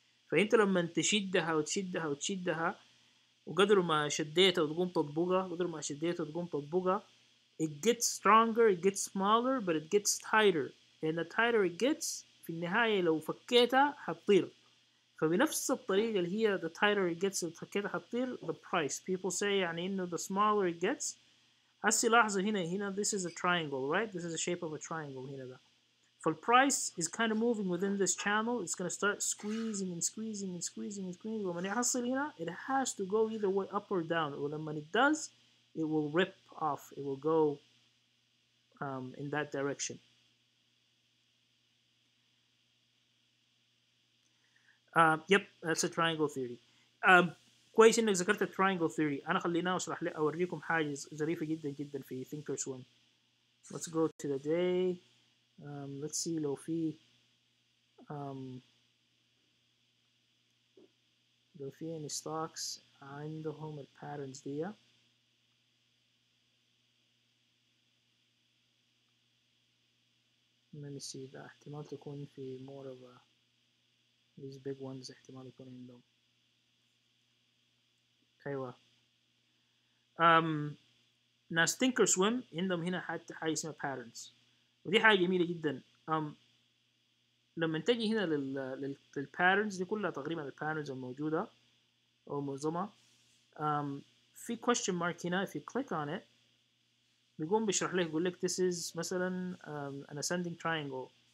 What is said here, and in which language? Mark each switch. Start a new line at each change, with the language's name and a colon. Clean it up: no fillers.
Arabic: فانت لما تشدها وتشدها وتشدها وقدر ما شديتها وتقوم تطبقها قدر ما شديتها وتقوم تطبقها
English: it gets stronger, it gets smaller, but it gets tighter, and the tighter it gets
Arabic: في النهاية لو فكيتها حتطير. فبنفس الطريقة اللي هي
English: the tighter it gets
Arabic: فكيتها حتطير
English: the price people say
Arabic: يعني إنه
English: the smaller it gets.
Arabic: هسي لاحظوا هنا
English: this is a triangle, right? This is the shape of a triangle
Arabic: هنا ده.
English: فالprice is kind of moving within this channel. It's going to start squeezing and squeezing and squeezing and squeezing.
Arabic: ومن يحصل هنا
English: it has to go either way up or down.
Arabic: ولما
English: it does it will rip off. It will go in that direction. Yep, that's a triangle theory.
Arabic: كويس انك ذكرت التراينجل ثيوري. انا خليناه اشرح لي اوريكم حاجه ظريفه جدا جدا في
English: Thinkorswim. Let's go to the day. Let's see
Arabic: لو في لو في
English: any stocks
Arabic: عندهم الباترنز دي.
English: let me see
Arabic: ده احتمال تكون في
English: more of a these big ones
Arabic: احتمال يكون عندهم. ايوه ناس Thinkorswim عندهم هنا حاجه اسمها
English: patterns
Arabic: ودي حاجه جميله جدا. لما تجي هنا للباترنز دي كلها تقريبا الباترنز الموجوده او معظمها في
English: question mark
Arabic: هنا
English: if you click on it
Arabic: بيقوم بيشرح لك يقول لك
English: this is
Arabic: مثلا
English: an ascending triangle.